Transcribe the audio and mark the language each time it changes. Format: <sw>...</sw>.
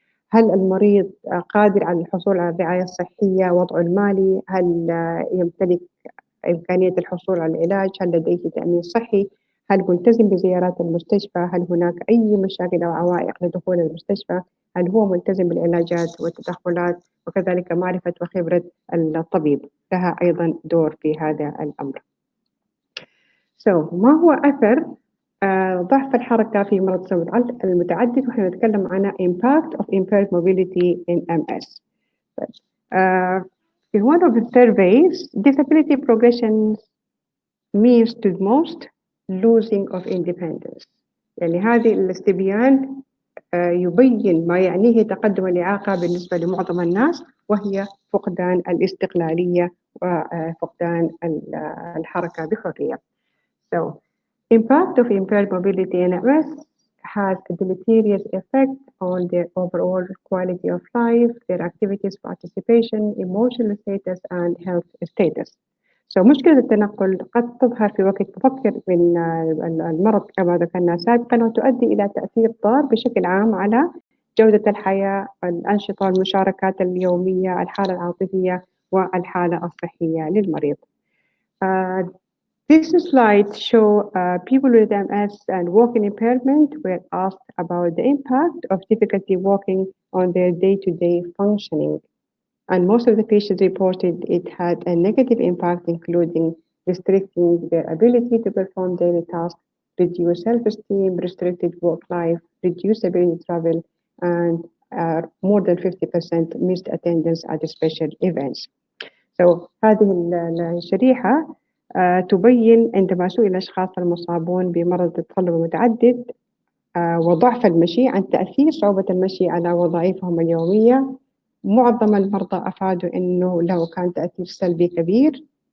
<ar>هل المريض قادر على الحصول على الرعاية الصحية، وضعه المالي، هل يمتلك إمكانية الحصول على العلاج، هل لديه تأمين صحي، هل ملتزم بزيارات المستشفى، هل هناك أي مشاكل أو عوائق لدخول المستشفى، هل هو ملتزم بالعلاجات والتدخلات، وكذلك معرفة وخبرة الطبيب لها أيضا دور في هذا الأمر. ما هو أثر ضعف الحركة في مرض التصلب المتعدد؟ وإحنا نتكلم عن</ar> <en>impact of impaired mobility in MS. In one of the surveys, disability progression means to most losing of independence.</en> <ar>يعني هذه الاستبيان يبين ما يعنيه تقدم الإعاقة بالنسبة لمعظم الناس، وهي فقدان الاستقلالية وفقدان الحركة بحرية.</ar> <en>So, impact of impaired mobility in MS has a deleterious effect on their overall quality of life, their activities, participation, emotional status, and health status.</en> <ar>So, مشكلة التنقل قد تظهر في وقت مبكر من المرض كما ذكرنا سابقا، وتؤدي إلى تأثير ضار بشكل عام على جودة الحياة، الأنشطة والمشاركات اليومية، الحالة العاطفية والحالة الصحية للمريض.</ar> <en>This slide shows people with MS and walking impairment were asked about the impact of difficulty walking on their day-to-day functioning. And most of the patients reported it had a negative impact, including restricting their ability to perform daily tasks, reduced self-esteem, restricted work life, reduced ability to travel, and more than 50% missed attendance at special events.</en> <ar>So هذه الشريحة تبين عندما سئل الأشخاص المصابون بمرض التصلب المتعدد وضعف المشي عن تأثير صعوبة المشي على وظائفهم اليومية، معظم المرضى أفادوا أنه له كان تأثير سلبي كبير</ar>